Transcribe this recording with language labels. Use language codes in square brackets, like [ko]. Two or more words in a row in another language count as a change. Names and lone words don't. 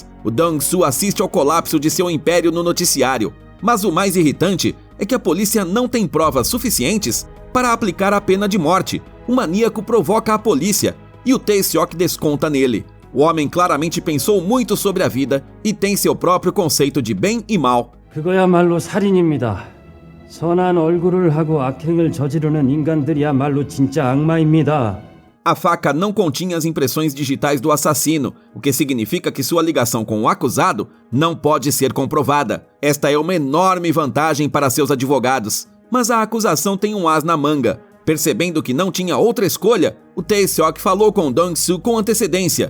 [pt] O Dong-soo assiste ao colapso de seu império no noticiário. Mas o mais irritante é que a polícia não tem provas suficientes para aplicar a pena de morte. O maníaco provoca a polícia e o Tae-seok desconta nele. O homem claramente pensou muito sobre a vida e tem seu próprio conceito de bem e mal. [ko] 그거야말로 살인입니다. 선한 얼굴을 하고 악행을 저지르는 인간들이야말로 진짜 악마입니다. [pt] A faca não continha as impressões digitais do assassino, o que significa que sua ligação com o acusado não pode ser comprovada. Esta é uma enorme vantagem para seus advogados. Mas a acusação tem um as na manga. Percebendo que não tinha outra escolha, o Tae-seok falou com Dong-soo com antecedência.